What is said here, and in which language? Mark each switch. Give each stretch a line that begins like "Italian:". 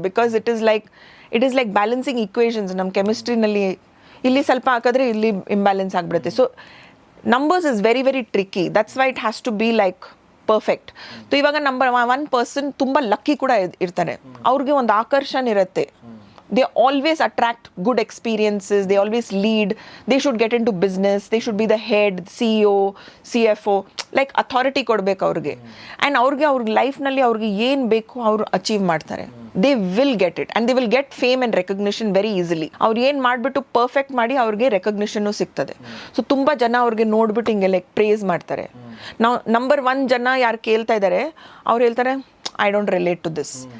English: Because it is like balancing equations.
Kannada: ನಮ್ಮ ಕೆಮಿಸ್ಟ್ರಿನಲ್ಲಿ ಇಲ್ಲಿ ಸ್ವಲ್ಪ ಹಾಕಿದ್ರೆ ಇಲ್ಲಿ ಇಂಬ್ಯಾಲೆನ್ಸ್ ಆಗಿಬಿಡುತ್ತೆ.
English: So numbers is very very tricky. That's why it has to be like perfect.
Kannada: So ಇವಾಗ number 1 person ತುಂಬ ಲಕ್ಕಿ ಕೂಡ ಇರ್ತಾರೆ, ಅವ್ರಿಗೆ ಒಂದು ಆಕರ್ಷಣೆ ಇರುತ್ತೆ.
English: They always attract good experiences, they always lead, they should get into business, they should be the head, CEO, CFO, like authority
Kannada: ಕೊಡ್ಬೇಕು ಅವ್ರಿಗೆ. ಆ್ಯಂಡ್ ಅವ್ರ ಲೈಫ್ನಲ್ಲಿ ಅವ್ರಿಗೆ ಏನು ಬೇಕು ಅವ್ರು ಅಚೀವ್ ಮಾಡ್ತಾರೆ.
English: They will get it and they will get fame and recognition very easily.
Kannada: ಅವ್ರು ಏನು ಮಾಡಿಬಿಟ್ಟು ಪರ್ಫೆಕ್ಟ್ ಮಾಡಿ ಅವ್ರಿಗೆ ರೆಕಗ್ನಿಷನ್ನು ಸಿಗ್ತದೆ. ಸೊ ತುಂಬ ಜನ ಅವ್ರಿಗೆ ನೋಡ್ಬಿಟ್ಟು ಹಿಂಗೆ ಲೈಕ್ ಪ್ರೇಸ್ ಮಾಡ್ತಾರೆ. ನಾವು ನಂಬರ್ 1 ಜನ ಯಾರು ಕೇಳ್ತಾ ಇದ್ದಾರೆ ಅವ್ರು ಹೇಳ್ತಾರೆ
English: I don't relate to this.